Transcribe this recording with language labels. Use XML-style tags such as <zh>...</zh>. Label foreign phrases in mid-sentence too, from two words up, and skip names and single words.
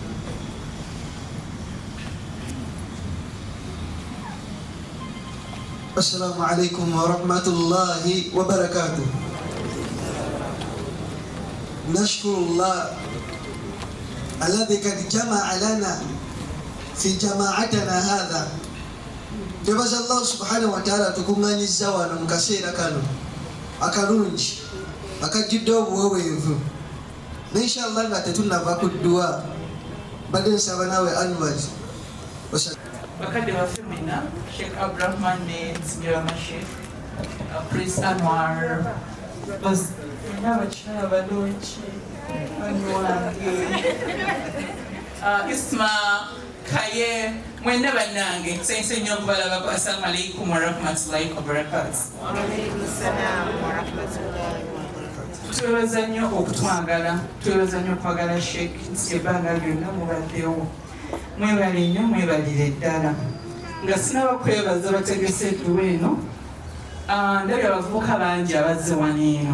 <ar>السلام عليكم ورحمة الله وبركاته. نشكر الله الذي قد جمع لنا في جماعتنا هذا.</ar> <lg>Tubaza</lg> <ar>الله سبحانه وتعالى</ar> <lg>tukunganyiza wano mu kaseera kano akalungi akajjudde obuweweevu, n'inshallah nga tetunnava ku dduwa badde nsaba naawe Anwar bakadde baffe mwena Sheikh Abdurrahman ne Nzigirama Sheikh Prince Anwar n'abakyala balungi wange Isma Kaye mwena bannange nsense nnyo okubalabako.</lg> <ar>السلام عليكم ورحمة الله وبركاته.</ar> <lg>Twebaza nnyo okutwagala, twebaza nnyo okwagala Sheikh ebbanga lyonna mubaddewo. Mwebale nnyo, mwebalire ddala. Nga sinaba kwebaza bategese edduwa eno, ndabye abavubuka bangi abazze wano eno.</lg>